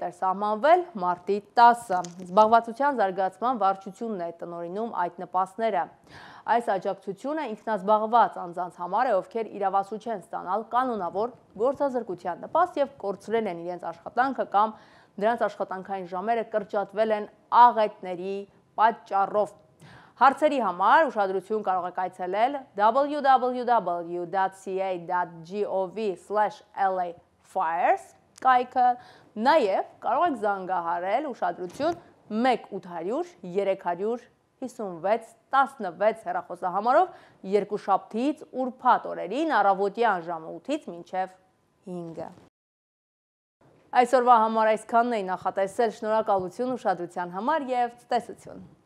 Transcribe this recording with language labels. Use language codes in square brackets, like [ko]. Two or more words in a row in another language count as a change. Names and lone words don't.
[hy] էր սահմանվել մարտի 10-ը։ Զբաղվածության զարգացման վարչությունն է տնօրինում այդ նպաստները։ Այս աջակցությունը ինքնազբաղված անձանց համար է, ովքեր իրավասու չեն ստանալ կանոնավոր գործազրկության նպաստ եւ կորցրել են իրենց աշխատանքը կամ նրանց աշխատանքային ժամերը կրճատվել են աղետների պատճառով։ Հարցերի համար ուշադրություն կարող եք այցելել www.ca.gov/LA-Fires կայքը, նաև կարող եք զանգահարել ուշադրություն 1-800-356-16 հեռախոսահամարով երկուշաբթից ուրբաթ օրերին առավոտյան ժամը 8-ից մինչև 5-ը։ Այսօրվա համար այսքանն էի նախատեսել, շնորհակալություն ուշադրության համար եւ ցտեսություն։